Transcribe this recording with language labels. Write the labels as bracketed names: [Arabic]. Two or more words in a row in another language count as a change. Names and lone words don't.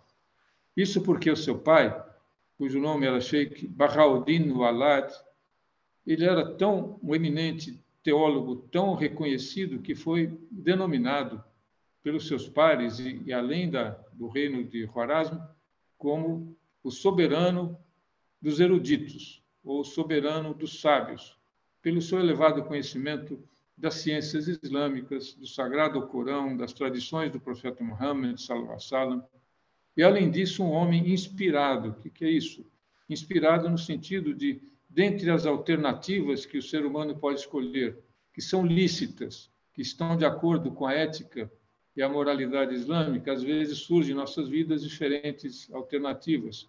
[Portuguese] Isso porque o seu pai, cujo nome era Sheikh Bahauddin Walad, ele era um eminente teólogo, tão reconhecido, que foi denominado pelos seus pares, e além do reino de Khwarazm, como o soberano dos eruditos, ou soberano dos sábios, pelo seu elevado conhecimento das ciências islâmicas, do Sagrado Corão, das tradições do profeta Muhammad, [Arabic] صلى الله عليه وسلم. [Portuguese] E, além disso, um homem inspirado. O que é isso? Inspirado no sentido de, dentre as alternativas que o ser humano pode escolher, que são lícitas, que estão de acordo com a ética e a moralidade islâmica, às vezes surgem em nossas vidas diferentes alternativas.